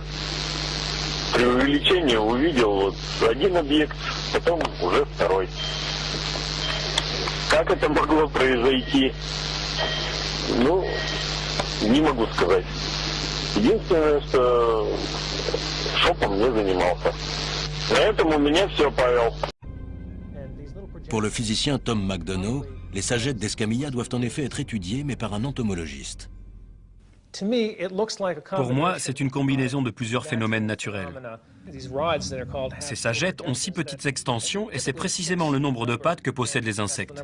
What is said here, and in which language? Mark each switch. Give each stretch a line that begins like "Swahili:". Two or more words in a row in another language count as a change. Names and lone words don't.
Russian: При увеличении увидел вот один объект, потом уже второй. Как это могло произойти? Ну, не могу сказать. Единственное, что шопом не занимался. На этом у меня все, Павел.
French: Pour le physicien Tom McDonough, les sagettes d'Escamilla doivent en effet être étudiées, mais par un entomologiste. Pour moi, c'est une combinaison de plusieurs phénomènes naturels. Ces sagettes ont 6 petites extensions et c'est précisément le nombre de pattes que possèdent les insectes.